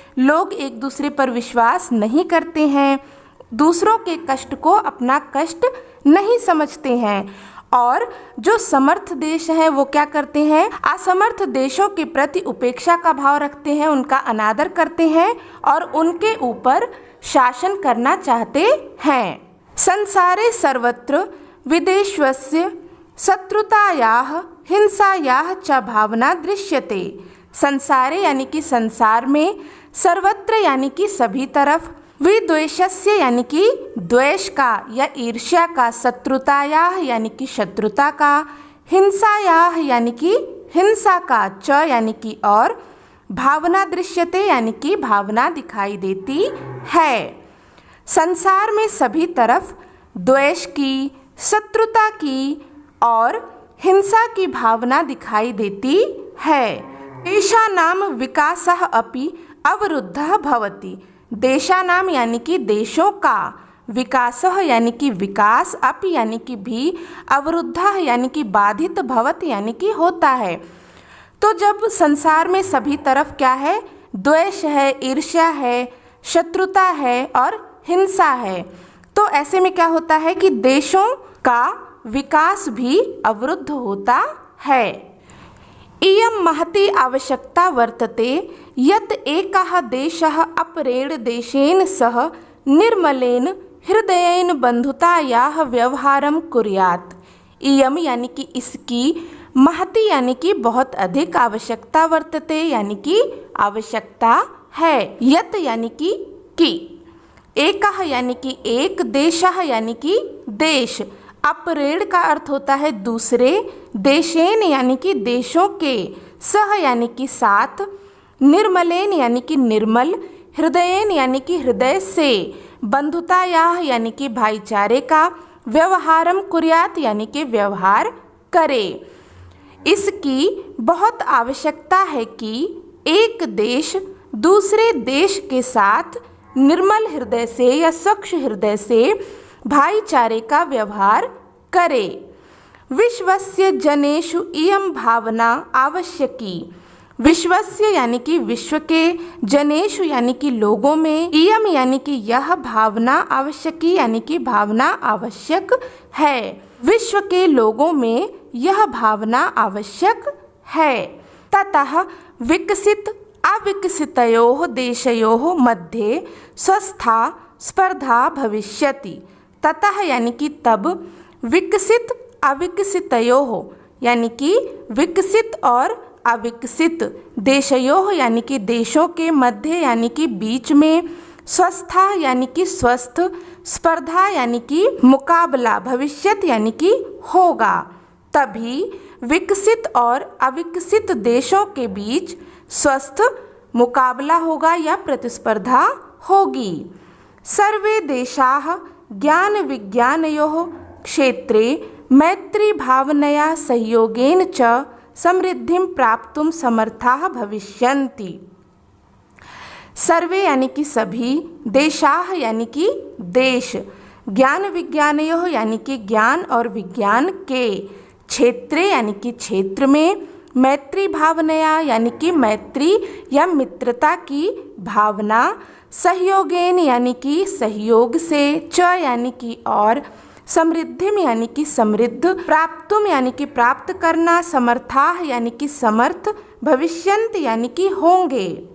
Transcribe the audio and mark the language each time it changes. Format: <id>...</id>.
<hi>लोग एक दूसरे पर विश्वास नहीं करते हैं, दूसरों के कष्ट को अपना कष्ट नहीं समझते हैं, और जो समर्थ देश हैं वो क्या करते हैं, असमर्थ देशों के प्रति उपेक्षा का भाव रखते हैं, उनका अनादर करते हैं और उनके ऊपर शासन करना चाहते हैं।</hi> <sa>संसारे सर्वत्र विदेशस्य शत्रुतायाः हिंसायाः च भावना दृश्यते।</sa> <hi>संसारे यानी कि संसार में, सर्वत्र यानी कि सभी तरफ, विद्वेषस्य यानी कि द्वेष का या ईर्ष्या का, शत्रुतायाः यानी कि शत्रुता का, हिंसायाः यानी कि हिंसा का, च यानी कि और, भावना दृश्यते यानी कि भावना दिखाई देती है। संसार में सभी तरफ द्वेष की, शत्रुता की और हिंसा की भावना दिखाई देती है।</hi> <sa>देशानाम विकासः अपि अवरुद्धः भवति।</sa> <hi>देशानाम यानी कि देशों का, विकासः यानी कि विकास, अपि यानी कि भी, अवरुद्धः यानी कि बाधित, भवति यानी कि होता है। तो जब संसार में सभी तरफ क्या है, द्वेष है, ईर्ष्या है, शत्रुता है और हिंसा है, तो ऐसे में क्या होता है कि देशों का विकास भी अवरुद्ध होता है।</hi> <sa>इयं महती आवश्यकता वर्तते यत् एकः देशः अपरेण देशेन सह निर्मलेन हृदयेन बंधुतायाः व्यवहारं कुर्यात्।</sa> <hi>इयं यानी कि इसकी, महती यानी कि बहुत अधिक, आवश्यकता वर्तते यानी कि आवश्यकता है, यत् यानी कि, एकः यानी कि एक, देशः यानी कि देश, अपरेण का अर्थ होता है दूसरे, देशेन यानी कि देशों के, सह यानी कि साथ, निर्मलेन यानी कि निर्मल, हृदयेन यानी कि हृदय से, बंधुतायाः यानी कि भाईचारे का, व्यवहारम कुर्यात यानी कि व्यवहार करे। इसकी बहुत आवश्यकता है कि एक देश दूसरे देश के साथ निर्मल हृदय से या स्वच्छ हृदय से भाईचारे का व्यवहार करे।</hi> <sa>विश्वस्य जनेषु इयं भावना आवश्यकी।</sa> <hi>विश्वस्य यानी कि विश्व के, जनेषु यानी कि लोगों में, इयम यानी कि यह भावना, आवश्यकी यानी कि भावना आवश्यक है। विश्व के लोगों में यह भावना आवश्यक है।</hi> <sa>ततः विकसित अविकसितयोः देशयोः मध्ये स्वस्था स्पर्धा भविष्यति।</sa> <hi>ततः यानी कि तब, विकसित अविकसितयोः यानी कि विकसित और अविकसित, देशयोः यानी कि देशों के, मध्य यानी कि बीच में, स्वस्था यानी कि स्वस्थ, स्पर्धा यानी कि मुकाबला, भविष्यत यानी कि होगा। तभी विकसित और अविकसित देशों के बीच स्वस्थ मुकाबला होगा या प्रतिस्पर्धा होगी।</hi> <sa>सर्वे देशाः ज्ञान विज्ञानयोः क्षेत्रे मैत्री भावनया सहयोगेन च समृद्धिं प्राप्तुं समर्थाः भविष्यन्ति।</sa> <hi>सर्वे यानी कि सभी, देशाः यानी कि देश, ज्ञान विज्ञानयोः यानी कि ज्ञान और विज्ञान के, क्षेत्रे यानी कि क्षेत्र में, मैत्री भावनया यानी कि मैत्री या मित्रता की भावना, सहयोगेन यानी कि सहयोग से, च यानी कि और, समृद्धिम यानी कि समृद्ध, प्राप्तुम यानी कि प्राप्त करना, समर्थाः यानी कि समर्थ, भविष्यन्त यानी कि होंगे।</hi>